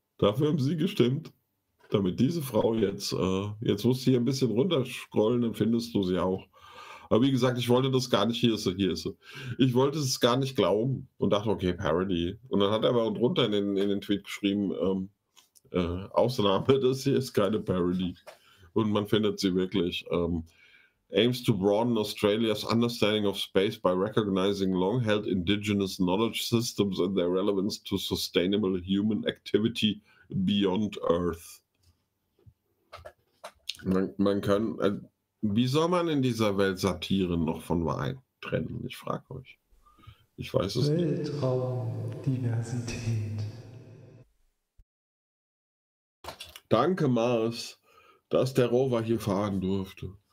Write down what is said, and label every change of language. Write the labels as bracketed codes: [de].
[de] Dafür haben sie gestimmt, damit diese Frau jetzt, jetzt musst du hier ein bisschen runterscrollen, dann findest du sie auch. Aber wie gesagt, ich wollte das gar nicht, hier ist sie. Ich wollte es gar nicht glauben und dachte, okay, Parody. Und dann hat er aber drunter in den Tweet geschrieben, Ausnahme, das hier ist keine Parody. Und man findet sie wirklich. [en] aims to broaden Australia's understanding of space by recognizing long-held indigenous knowledge systems and their relevance to sustainable human activity beyond Earth. [de] Man kann, wie soll man in dieser Welt Satire noch von Wein trennen? Ich frage euch. Ich weiß es Weltraum, nicht. Weltraumdiversität. Danke, Mars, dass der Rover hier fahren durfte.